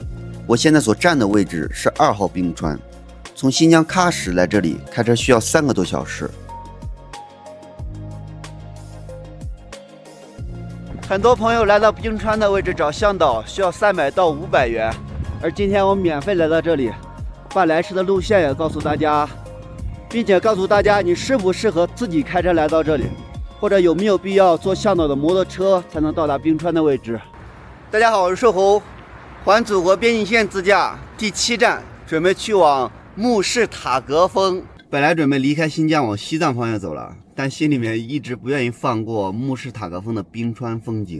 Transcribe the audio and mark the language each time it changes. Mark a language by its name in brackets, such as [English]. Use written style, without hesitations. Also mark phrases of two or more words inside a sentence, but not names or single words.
[Chinese] 我现在所站的位置是2号冰川，从新疆喀什来这里开车需要3个多小时。很多朋友来到冰川的位置找向导需要300到500元，而今天我免费来到这里，把来时的路线也告訴大家，并且告訴大家你適不適合自己開車來到這裡。或者有沒有必要坐向導的摩托車才能到達冰川的位置？大家好，我是瘦猴，環祖國邊境線自駕第7站，準備去往慕士塔格峰。本來準備離開新疆往西藏方向走了，但心裡面一直不願意放過慕士塔格峰的冰川風景。